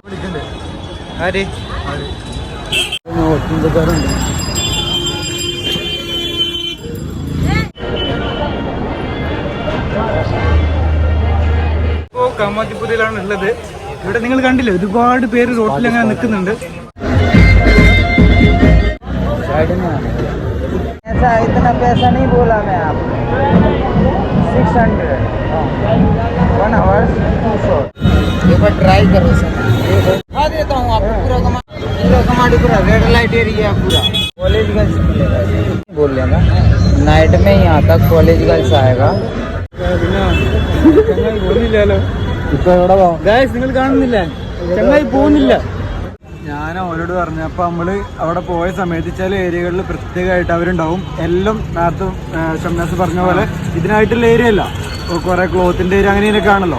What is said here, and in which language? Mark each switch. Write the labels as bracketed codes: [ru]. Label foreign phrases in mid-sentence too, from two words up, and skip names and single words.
[ml] ആര് കാമാത്തിപുരയിലാണ് ഉള്ളത്. ഇവിടെ നിങ്ങൾ കണ്ടില്ലേ, ഒരുപാട് പേര് റോട്ടിൽ അങ്ങനെ നിൽക്കുന്നുണ്ട്. [hi] इतना पैसा नहीं बोला मैं आपको. 600 1 hour 200. एक बार ट्राई करो सर. दिखा देता हूँ आपको पूरा कमाटी पूरा [en] red light area [hi] पूरा. [en] college girls [hi] मिलेगा बोल लेना. नाइट में यहाँ तक [en] college girls [hi] आएगा. [ml] ഇപ്പൊ എവിടെ ഗായ്സ് നിങ്ങൾ കാണുന്നില്ല, ചങ്ങായി പോകുന്നില്ല. ഞാൻ അവരോട് പറഞ്ഞു. അപ്പൊ നമ്മള് അവിടെ പോയ സമയത്ത് ചില ഏരിയകളിൽ പ്രത്യേകമായിട്ട് അവരുണ്ടാവും. എല്ലാം നേരത്തെ ഷംനാസ് പറഞ്ഞ പോലെ ഇതിനായിട്ടുള്ള ഏരിയ അല്ല, കുറെ ക്ലോത്തിന്റെ ഏരിയ അങ്ങനെയൊക്കെ ആണല്ലോ.